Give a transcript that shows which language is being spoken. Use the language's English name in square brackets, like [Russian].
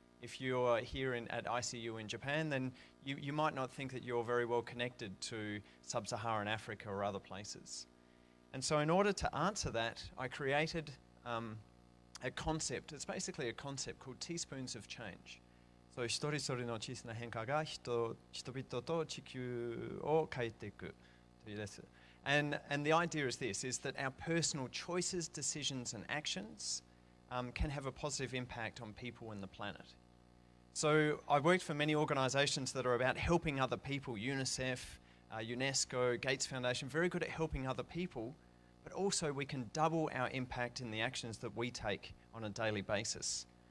[English] If you're here at ICU in Japan, then you might not think that you're very well connected to sub-Saharan Africa or other places. And so in order to answer that, I created a concept. It's basically a concept called teaspoons of change. [Japanese] So, 一人一人の小さな変化が人々と地球を変えていくというです。 [English] And the idea is this, is that our personal choices, decisions and actions can have a positive impact on people and the planet. So I've worked for many organizations that are about helping other people, UNICEF, UNESCO, Gates Foundation, very good at helping other people, but also we can double our impact in the actions that we take on a daily basis.